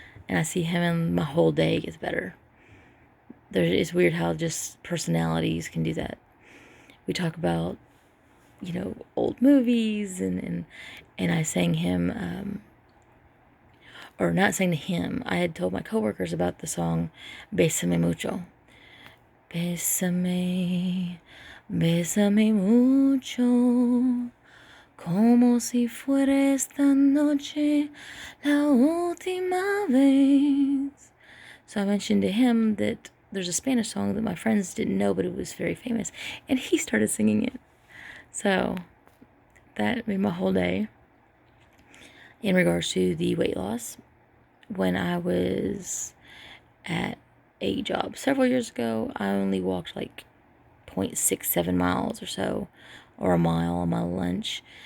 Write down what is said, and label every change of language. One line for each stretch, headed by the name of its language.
English: And I see him and my whole day gets better. It's weird how just personalities can do that. We talk about, old movies and I sang him, or not sang to him. I had told my coworkers about the song Bésame Mucho.
Spanish: Bésame, bésame mucho, como si fuera esta noche la última vez.
English: So I mentioned to him that there's a Spanish song that my friends didn't know, but it was very famous, and he started singing it. So that made my whole day. In regards to the weight loss, when I was at a job several years ago, I only walked like 0.67 miles or so, or a mile on my lunch.